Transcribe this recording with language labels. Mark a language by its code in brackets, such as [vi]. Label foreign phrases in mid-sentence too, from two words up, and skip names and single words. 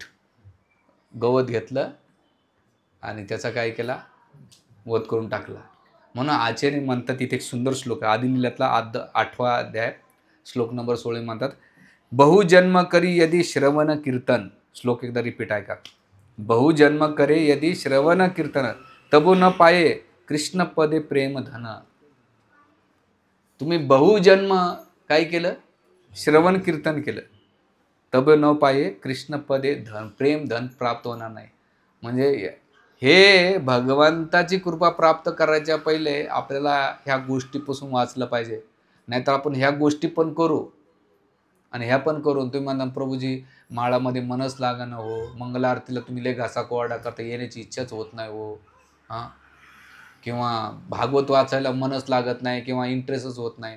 [mr] गवत घेतलं आणि त्याचा काय केला, वध करून टाकला. म्हणून आचार्य म्हणतात तिथे एक सुंदर श्लोक आहे आदिलीलातला 8वा अध्याय श्लोक नंबर 16 म्हणतात, [bn] বহুজন্ম করি যদি শ্রবণ কীর্তন. [mr] श्लोक एकदा रिपीट आहे का, [bn] বহুজন্ম করে যদি শ্রবণ কীর্তন তবু না পায় কৃষ্ণ পদে প্রেম ধন. [mr] तुम्ही बहुजन्म काय केलं, श्रवण कीर्तन केलं, [bn] তবু না পায় কৃষ্ণ পদে ধন, প্রেম ধন [mr] प्राप्त होणार नाही. म्हणजे हे भगवंताची कृपा प्राप्त करायच्या पहिले आपल्याला ह्या गोष्टीपासून वाचलं पाहिजे. नाहीतर आपण ह्या गोष्टी पण करू आणि ह्या पण करून तुम्ही म्हणता प्रभूजी माळामध्ये मनच लागणं हो, मंगला आरतीला तुम्ही लय घासा कोरडा करता, येण्याची इच्छाच होत नाही हो, हां, किंवा भागवत वाचायला मनच लागत नाही किंवा इंटरेस्टच होत नाही.